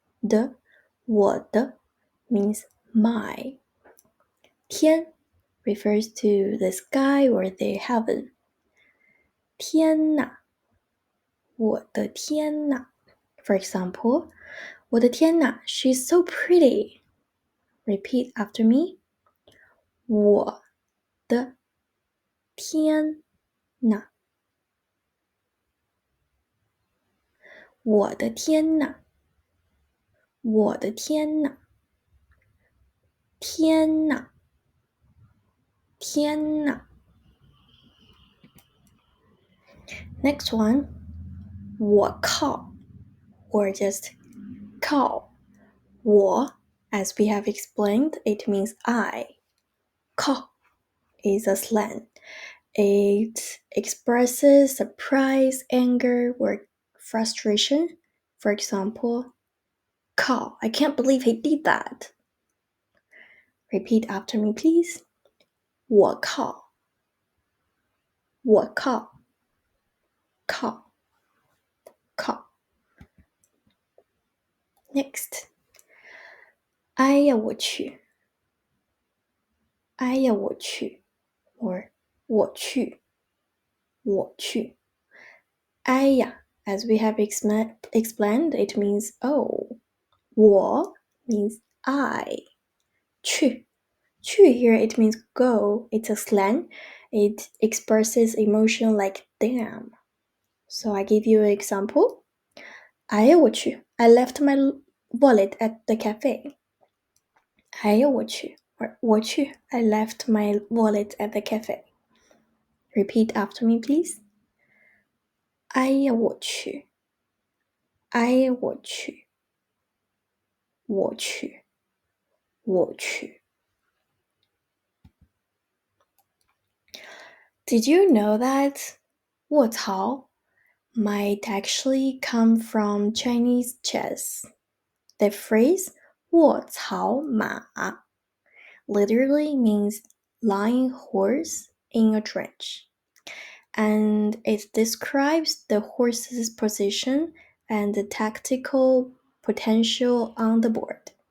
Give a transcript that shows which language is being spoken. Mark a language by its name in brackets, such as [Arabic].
[English] 的我的 means my. 天 refers to the sky or the heaven. [Chinese] 天哪. 我的天哪. [English] For example, 我的天哪, she's so pretty. Repeat after me. [Chinese] 我的天呐，我的天呐，我的天呐，天呐，天呐。 [English] Next one, [Chinese] 我靠 [English] or just 靠。我, as we have explained, it means I. 靠 is a slang. It expresses surprise, anger, or frustration. For example, 靠, I can't believe he did that. Repeat after me, please. [Chinese] 我靠，我靠，靠，靠。 [English] Next. [Chinese] 哎呀我去，哎呀我去 [English] or [Chinese] 我去，我去。 [English] 哎呀 as we have explained, it means oh. 我 means I. 去 here it means go. It's a slang. It expresses emotion like damn. So I give you an example. [Chinese] 哎呀我去 [English] I left my wallet at the cafe. [Chinese] 哎呀我去 [English] or [Chinese] 我去 [English] I left my wallet at the cafe. Repeat after me, please. [Chinese] 哎呀我去，哎呀我去，我去，我去。 [English] Did you know that 卧槽 might actually come from Chinese chess? The phrase 卧槽马 literally means lying horse in a trench, and it describes the horse's position and the tactical potential on the board.